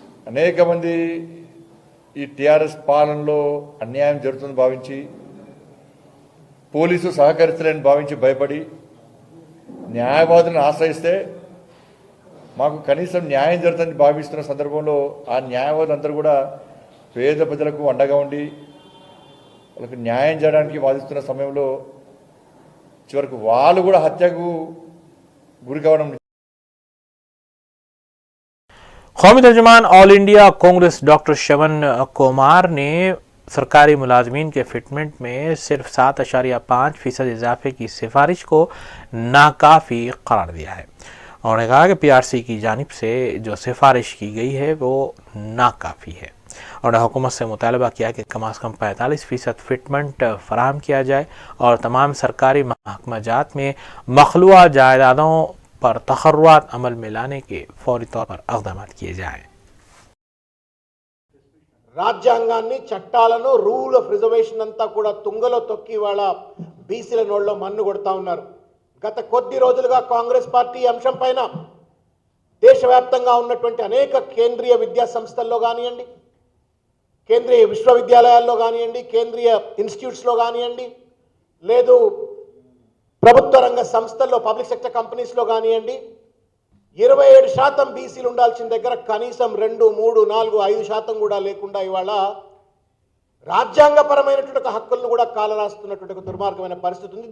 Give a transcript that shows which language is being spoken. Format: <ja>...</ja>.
<te>అనేక మంది ఈ టీఆర్ఎస్ పాలనలో అన్యాయం జరుగుతుందని భావించి, పోలీసు సహకరిస్తలేని భావించి భయపడి న్యాయవాదులను ఆశ్రయిస్తే మాకు కనీసం న్యాయం జరుగుతుందని భావిస్తున్న సందర్భంలో ఆ న్యాయవాదులందరూ కూడా పేద ప్రజలకు అండగా ఉండి వాళ్ళకి న్యాయం చేయడానికి వాదిస్తున్న సమయంలో చివరికి వాళ్ళు కూడా హత్యకు గురి కావడం.</te> <hi>कौमी तर्जुमान all India Congress doctor Shravan Kumar ने सरकारी मुलाजमीन के फिटमेंट में सिर्फ 7.5% इजाफे की सिफारिश को नाकाफ़ी करार दिया है। उन्होंने कहा कि पीआरसी की जानिब से जो सिफारिश की गई है वो नाकाफ़ी है। उन्होंने हुकूमत से मुतालबा किया कि कम अज़ कम 45% फिटमेंट फराहम किया जाए और तमाम सरकारी महकमा जात में मखलूआ जायदादों पर तखर्रुआत अमल में लाने के फौरी तौर पर इक़दाम किए जाएँ।</hi> <te>రాజ్యాంగాన్ని, చట్టాలను, రూల్ ఆఫ్ రిజర్వేషన్ అంతా కూడా తుంగలో తొక్కి వాళ్ళ బీసీల నోళ్ళలో మన్ను కొడతా ఉన్నారు. గత కొద్ది రోజులుగా కాంగ్రెస్ పార్టీ అంశం పైన దేశవ్యాప్తంగా ఉన్నటువంటి అనేక కేంద్రీయ విద్యా సంస్థల్లో కానివ్వండి, కేంద్రీయ విశ్వవిద్యాలయాల్లో కానివ్వండి, కేంద్రీయ ఇన్స్టిట్యూట్స్లో కానివ్వండి, లేదు ప్రభుత్వ రంగ సంస్థల్లో పబ్లిక్ సెక్టర్ కంపెనీస్లో కానివ్వండి 27% బీసీలు ఉండాల్సిన దగ్గర కనీసం 2, 3, 4, 5% కూడా లేకుండా ఇవాళ రాజ్యాంగపరమైనటువంటి హక్కులను కూడా కాలరాస్తున్నటువంటి ఒక దుర్మార్గమైన పరిస్థితి ఉంది.</te>